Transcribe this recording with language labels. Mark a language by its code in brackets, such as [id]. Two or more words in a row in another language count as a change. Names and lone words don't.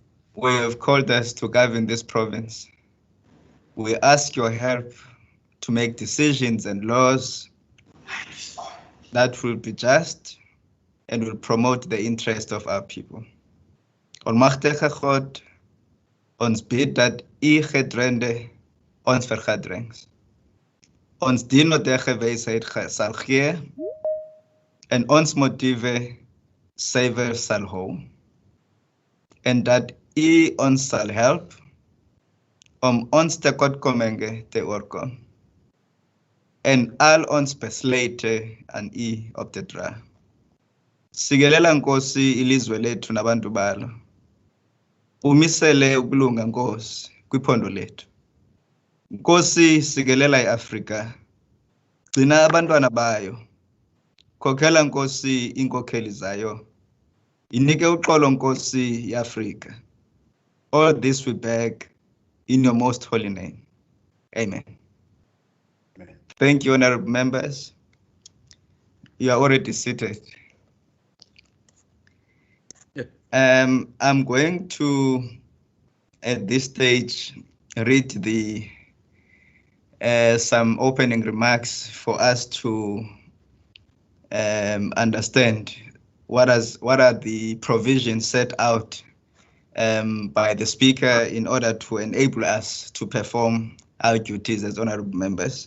[en] We have called us to govern this province. We ask your help to make decisions and laws that will be just and will promote the interest of our people. [af] Almachtige God, ons bid dat u gedrende ons vergadrings. Ons dienende wysheid sal gee en ons motiewe suiwer sal hou. En dat u ons sal help om ons tekortkominge te oorkom. En al ons besluite aan u op te dra. [xh] Sikelela Nkosi ilizwe lethu nabantu balo. Umisele ukulunga Nkosi kwiphondo lethu. Nkosi sikelela iAfrika. Gcina abantwana bayo. Khokhela Nkosi inkokheli zayo. Inike uxolo Nkosi iAfrika. [en] All this we beg in your most holy name. Amen. Amen. Thank you, honorable members. You are already seated. I'm going to, at this stage, read the some opening remarks for us to understand what are the provisions set out by the Speaker in order to enable us to perform our duties as honorable members.